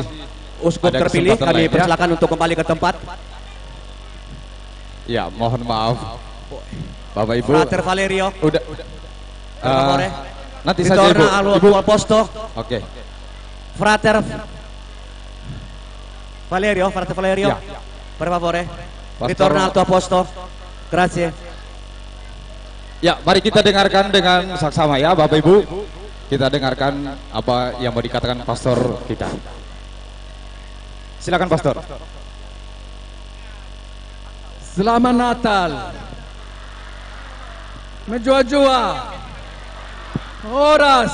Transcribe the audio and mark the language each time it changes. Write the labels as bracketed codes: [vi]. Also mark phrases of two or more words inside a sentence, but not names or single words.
[id] uskup terpilih kami persilakan untuk kembali ke tempat. Ya, mohon maaf. Bapak Ibu. Frater Valerio. Udah. Nanti saja Ibu. Ibu Posto. Oke. Frater Valerio. Ya. [it] Per favore. Ritorna al tuo posto. Grazie. [id] Ya, mari kita dengarkan dengan saksama ya Bapak Ibu. Kita dengarkan apa yang mau dikatakan pastor kita. Silakan Pastor. Selamat Natal. Menjua-jua. Oras.